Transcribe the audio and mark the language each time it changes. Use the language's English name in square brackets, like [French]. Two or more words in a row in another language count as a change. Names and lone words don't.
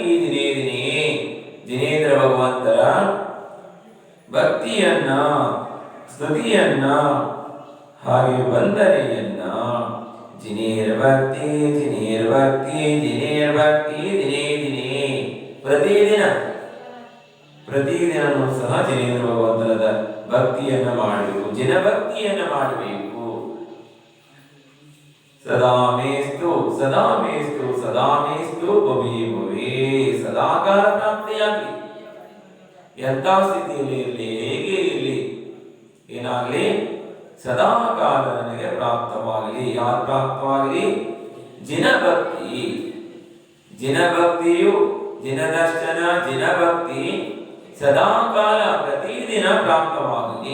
[Sanskrit] ದಿನೇ ದಿನೇ, [Kannada] ಜಿನೇಂದ್ರ ಭಗವಂತರ ಭಕ್ತಿಯನ್ನ ಸ್ತುತಿಯನ್ನ ಹಾಗೆ ವಂದನೆಯನ್ನ [Sanskrit] ಜಿನೇರ್ಭಕ್ತಿ ಜಿನೇರ್ಭಕ್ತಿ ಜಿನೇರ್ಭಕ್ತಿ ದಿನೇ ದಿನೇ, [Kannada] ಪ್ರತಿದಿನವೂ ಸಹ ಜಿನೇಂದ್ರ ಭಗವಂತರದ ಭಕ್ತಿಯನ್ನ ಮಾಡಬೇಕು, ಜಿನಭಕ್ತಿಯನ್ನ ಮಾಡಬೇಕು. [Sanskrit] ಸದಾ ಮೇಸ್ತು ಸದಾ ಮೇಸ್ತು ಸದಾ ಮೇಸ್ತು ಭವೇ ಭವೇ, [Kannada] ಸದಾಕಾಲ ಪ್ರಾಪ್ತಿಯಾಗಲಿ. ಎಂಥ ಸ್ಥಿತಿಯಲ್ಲಿ ಇರಲಿ, ಹೇಗೆ ಇರಲಿ, ಏನಾಗಲಿ, ಸದಾ ಕಾಲ ನನಗೆ ಪ್ರಾಪ್ತವಾಗಲಿ. ಯಾರು ಪ್ರಾಪ್ತವಾಗಲಿ? ಜಿನಭಕ್ತಿ. ಜಿನಭಕ್ತಿಯು ಜಿನದರ್ಶನ ಜಿನಭಕ್ತಿ ಸದಾ ಕಾಲ ಪ್ರತಿದಿನ ಪ್ರಾಪ್ತವಾಗಲಿ.